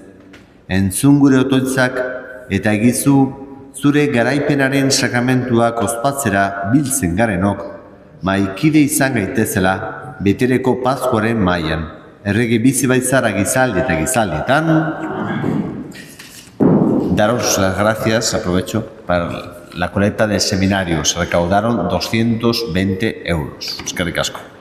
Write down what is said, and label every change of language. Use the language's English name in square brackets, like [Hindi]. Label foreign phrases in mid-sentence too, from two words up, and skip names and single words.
[Basque] Entzun gure otoitzak eta egizu zure garaipenaren sakramentuak ospatzera biltzen garenok, maikide izan gaitezela betiereko Paskuaren mailan. Errege bizi baitzara gizaldi eta gizaldietan. [Spanish] Daros las gracias, aprovecho, para la colecta del seminario. Se recaudaron 220 euros. [Basque] Eskerrik asko.